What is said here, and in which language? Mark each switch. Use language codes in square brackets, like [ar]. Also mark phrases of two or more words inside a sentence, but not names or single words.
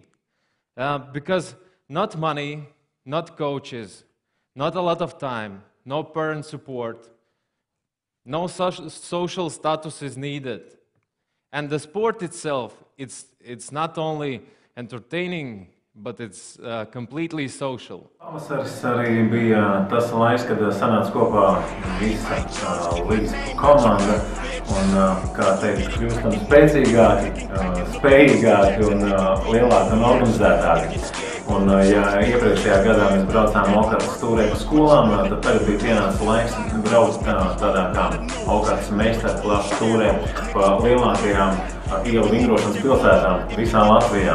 [en] Because not money, not coaches, not a lot of time, no parent support, no social status is needed. And the sport itself, it's not only entertaining, but it's completely social. [lv] Pavasaris arī bija tas laiks, kad sanāca kopā visa līdz komanda un, kā teikt, kļūstam spēcīgāki, spējīgāki un lielāki un organizētāki. Un, ja iepriekšējā gadā mēs braucām Okartas stūrē pa skolām, tad tagad bija pienācis laiks braukt tādā kā Okartas meistarklases stūrē pa lielākajām ielu vingrošanas pilsētām visā Latvijā.